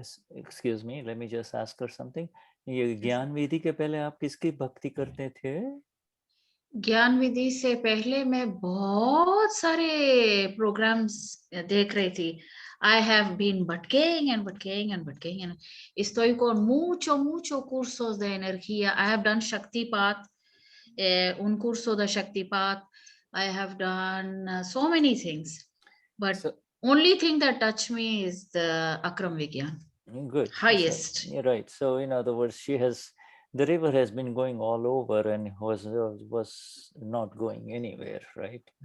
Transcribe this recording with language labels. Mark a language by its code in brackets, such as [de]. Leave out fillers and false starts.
[en] Excuse me, let me just ask her something. [hi] ये ज्ञान विधि के पहले आप किसकी भक्ति करते थे? ज्ञान विधि से पहले मैं बहुत सारे प्रोग्राम्स देख रही थी. [en] I have been butking and [es] estoy con muchos cursos de energía. [en] I have done Shaktipat, [es] un curso de Shaktipat. [en] I have done so many things, but only thing that touched me is the Akram Vignan. Good. Highest. So, you're right. So in other words, the river has been going all over and was not going anywhere, right?